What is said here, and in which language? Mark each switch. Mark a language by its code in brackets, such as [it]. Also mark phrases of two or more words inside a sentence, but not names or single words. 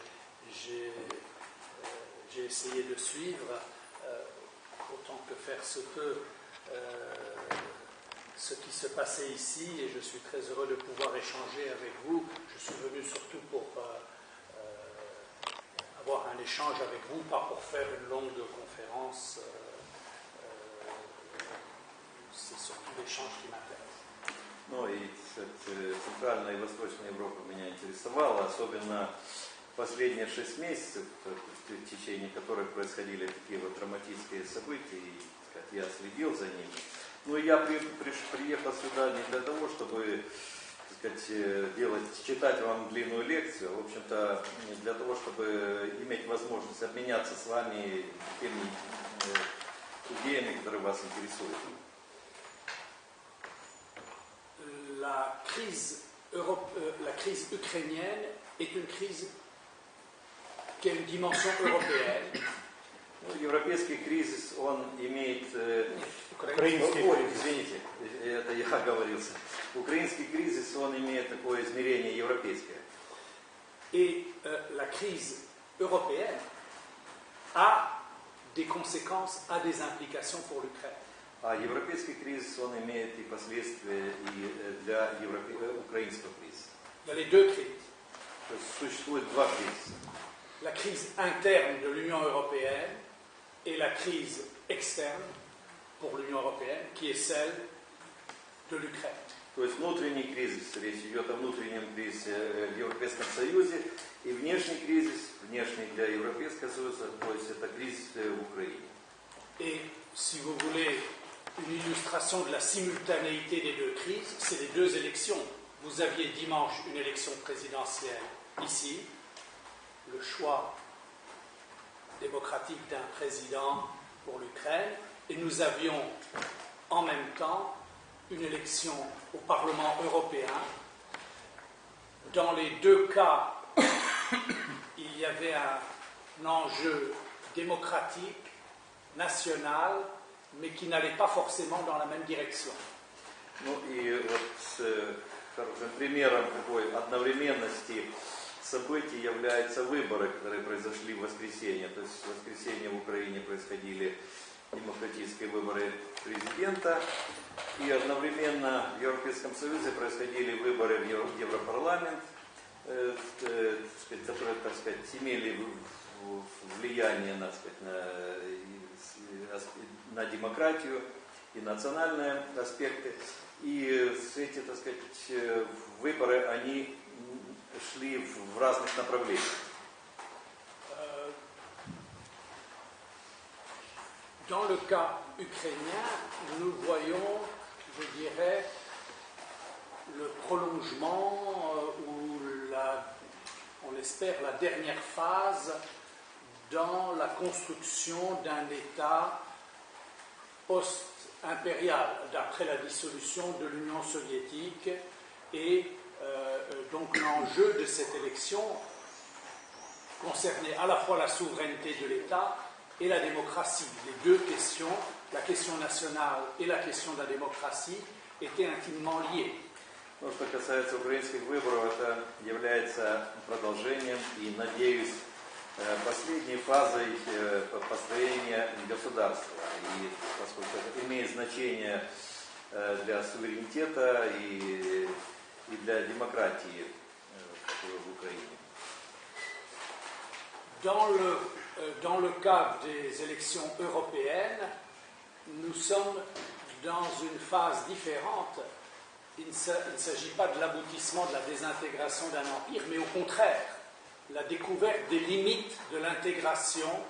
[fr] j'ai essayé de suivre, autant que faire se peut, ce qui se passait ici, et je suis très heureux de pouvoir échanger avec vous. Je suis venu surtout pour avoir un échange avec vous, pas pour faire une longue conférence. C'est surtout l'échange qui m'intéresse. [ru] Ну и Центральная и Восточная Европа меня интересовала, особенно последние 6 месяцев, в течение которых происходили такие вот драматические события, и я следил за ними. Ну и я приехал сюда не для того, чтобы читать вам длинную лекцию, в общем-то, для того, чтобы иметь возможность обменяться с вами теми идеями, которые вас интересуют. [fr] La crise ukrainienne est une crise qui a une dimension européenne. [ru] Европейский кризис, он имеет... Украинский кризис. Извините, это я оговорился. Украинский кризис, он имеет такое измерение европейское. [fr] Et la crise européenne a des conséquences, a des implications pour l'Ukraine. [ru] А европейский кризис, он имеет и последствия и для украинского кризиса. [fr] Il y a les deux crises. [ru] То есть существует два кризиса. [fr] La crise interne de l'Union européenne et la crise externe pour l'Union européenne, qui est celle de l'Ukraine. [ru] То есть внутренний кризис, речь идет о внутреннем кризисе в Европейском Союзе, и внешний кризис, внешний для Европейского Союза, то есть это кризис в Украине. [fr] Et si vous voulez une illustration de la simultanéité des deux crises, c'est les deux élections. Vous aviez dimanche une élection présidentielle ici, le choix démocratique d'un président pour l'Ukraine, et nous avions en même temps une élection au Parlement européen. Dans les deux cas, il y avait un enjeu démocratique, national, mais qui n'allait pas forcément dans la même direction. [ru] Ну и вот хорошим примером такой одновременности событий являются выборы, которые произошли в воскресенье. То есть в воскресенье в Украине происходили демократические выборы президента, и одновременно в Европейском Союзе происходили выборы в Европарламент, которые, так сказать, имели влияние, так сказать, на демократию и национальные аспекты. И эти, так сказать, выборы, они шли в разных направлениях. [fr] Dans le cas ukrainien, nous voyons, je dirais, le prolongement ou on espère la dernière phase dans la construction d'un État post-impérial, d'après la dissolution de l'Union soviétique, et donc l'enjeu de cette élection concernait à la fois la souveraineté de l'État et la démocratie. Les deux questions, la question nationale et la question de la démocratie, étaient intimement liées. [ru] Ну, что касается украинских выборов, это является продолжением и, надеюсь, последней фазой построения государства. И поскольку это имеет значение для суверенитета и для демократии в Украине. [fr] Dans le dans le cadre des élections européennes, nous sommes dans une phase différente. Il ne s'agit pas de l'aboutissement de la désintégration d'un empire, mais au contraire, la découverte des limites de l'intégration